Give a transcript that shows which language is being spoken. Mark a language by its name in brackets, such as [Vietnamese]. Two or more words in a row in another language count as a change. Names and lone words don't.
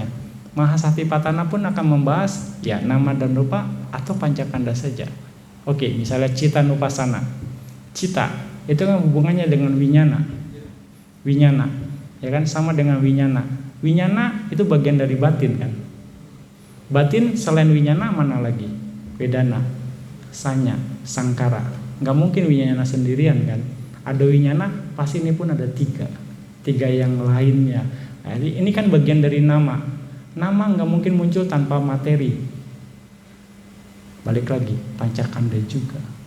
[Indonesian] Mahasatipatthana pun akan membahas ya nama dan rupa atau pancakanda saja. Oke, misalnya [Pali] Cita Nupasana. [Indonesian] Cita itu kan hubungannya dengan winyana. Winyana, ya kan sama dengan winyana. Winyana itu bagian dari batin kan. Batin selain winyana mana lagi? [Pali] Vedana, sanya, [Indonesian] sangkara. Nggak mungkin winyana sendirian kan. Ada winyana, pasti ini pun ada tiga yang lainnya. Nah, ini kan bagian dari nama. Nama nggak mungkin muncul tanpa materi. Balik lagi, pancakanda juga.